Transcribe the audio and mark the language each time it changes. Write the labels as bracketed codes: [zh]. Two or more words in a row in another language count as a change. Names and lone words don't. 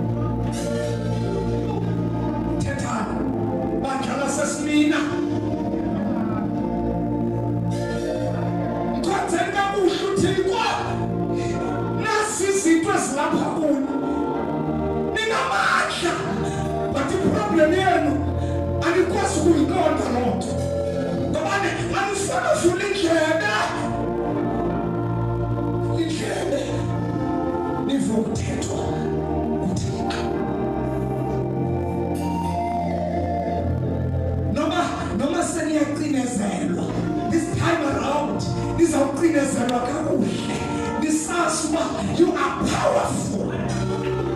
[xh] Thethani badlala sesimina kwenzeni kakuhle uthikwa nasi izinto ezilapha kuni ninamandla but iproblem yenu anikwazi ukuyiqonda loo nto ngoba anifuna uvula indlebe nive ukuthethwa uThixo noma seniyacinezelwa [en] this time around [xh] nizawucinezelwa kakuhle nisazi uba [en] you are powerful.